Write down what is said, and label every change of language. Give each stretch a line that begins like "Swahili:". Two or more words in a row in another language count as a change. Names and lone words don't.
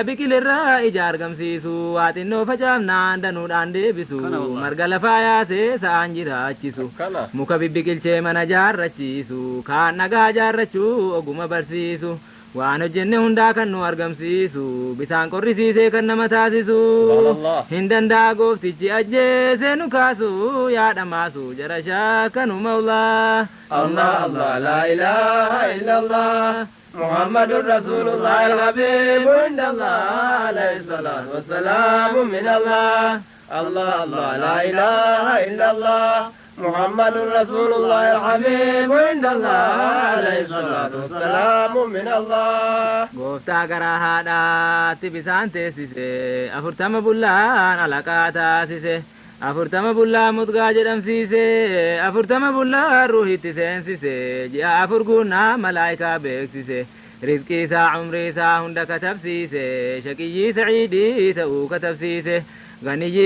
Oromo: biqilirraa ija argamsiisu waa xinnoo facaafnaan danuudhaan deebisu marga lafaa yaasee sa'aan jiraachisu muka bibbiqilchee mana jaarrachiisu kaan nagaa jaarrachuu oguma barsiisu waan hojjenne hundaa kan nu argamsiisu bisaan qorrisiisee kan nama taasisu hin danda'a gooftichi ajjeesee nu kaasu yaadhamaasu jara shaakanu mawlaa
Arabic: الله الله لا إله إلا الله محمد رسول الله الحبيب عند الله عليه الصلاة والسلام من الله الله الله لا إله إلا الله محمد رسول الله الحبيب عند الله عليه الصلاة والسلام من الله
Oromo: gooftaa garaa haadhaatti bisaan teessise afurtama bullaan alaqaa taasise afurtama bullaa mudgaa jedhamsiise afurtama bullaa ruuhitti seensise ji'a afur guunnaa malaayikaa beeksise rizqii isaa umrii isaa hunda katabsiise shaqiyyii saciidii ta'uu katabsiise ganiyyii